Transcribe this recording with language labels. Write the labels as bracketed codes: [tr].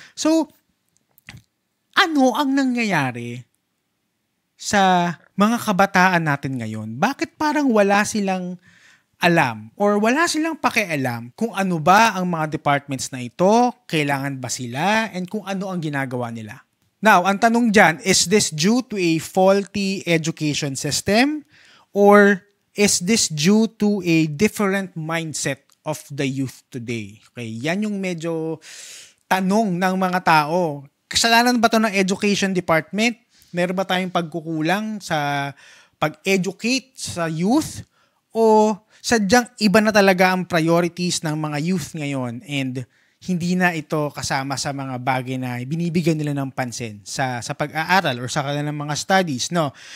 [tl] So, ano ang nangyayari sa mga kabataan natin ngayon? Bakit parang wala silang alam or wala silang pakialam kung ano ba ang mga departments na ito, kailangan ba sila, and kung ano ang ginagawa nila? [en] Now, [tl] ang tanong dyan, [en] is this due to a faulty education system or is this due to a different mindset of the youth today? [tl] Okay, yan yung medyo tanong ng mga tao. Kasalanan ba ito ng education department? Meron ba tayong pagkukulang sa pag-educate sa youth? O sadyang iba na talaga ang priorities ng mga youth ngayon and hindi na ito kasama sa mga bagay na binibigyan nila ng pansin sa pag-aaral or sa kanilang mga studies, no?